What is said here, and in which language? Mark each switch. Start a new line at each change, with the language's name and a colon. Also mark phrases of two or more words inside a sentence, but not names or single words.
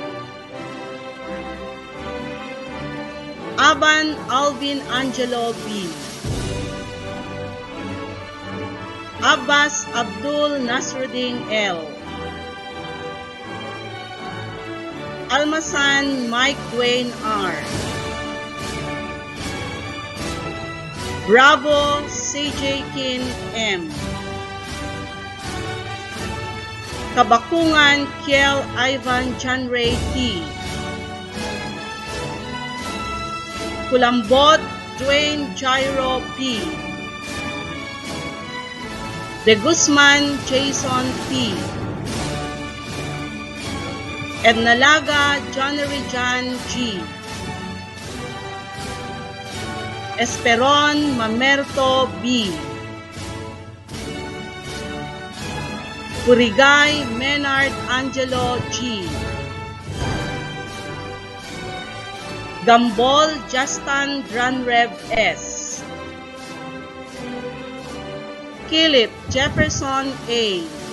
Filipino: Aban Alvin Angelo B, Abbas Abdul Nasruddin L, Almasan Mike Dwayne R, Bravo CJ Kin M, Kabakungan Kiel Ivan John Ray T, Kulambot Dwayne Jairo P, De Guzman Jason P, Ednalaga Johnnery John G, Esperon Mamerto B, Purigay Menard Angelo G, Gambol Justin Dranrev S, Kilip Jefferson A,